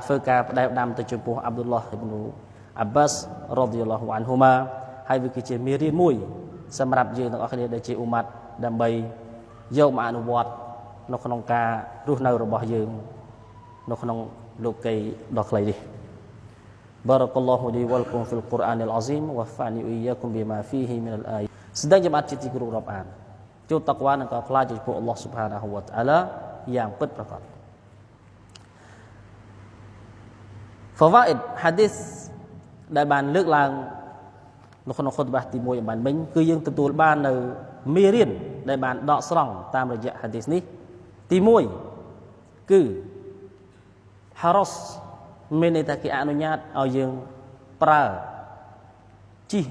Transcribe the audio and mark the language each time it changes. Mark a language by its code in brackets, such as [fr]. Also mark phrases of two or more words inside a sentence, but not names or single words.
[km] ធ្វើការផ្ដែផ្ដាំទៅចំពោះអាប់ឌុលឡោះអ៊ីប្នូអាប់បាស [ar] رضي الله عنهما [km] ហើយវាគឺជាមេរៀនមួយសម្រាប់យើងទាំងអស់គ្នាដែលជាអ៊ុម៉ាត់ដើម្បីយកមកអនុវត្តនៅក្នុងការរស់នៅរបស់យើងនៅក្នុងលោកីដ៏ខ្លីនេះ [ar] بارك الله لي ولكم في القرآن العظيم ونفعني وإياكم بما فيه من الآيات [km] ស្ដេចច្បាប់ជាទីគោរពរាប់អានចូលតាក់វ៉ានិងក៏ខ្លាចចំពោះអល់ឡោះ [ar] سبحانه وتعالى [km] យ៉ាងពិតប្រាកដ [ar] فوائد حديث [km] ដែលបានលើកឡើងនៅក្នុងខុតបាសទី1បានមិញគឺយើងទទួលបាននៅមេរៀនដែលបានដកស្រង់តាមរយៈ hadis នេះទី1គឺហារ៉ុសមានន័យថាគេអនុញ្ញាតឲ្យយើងប្រើជិះ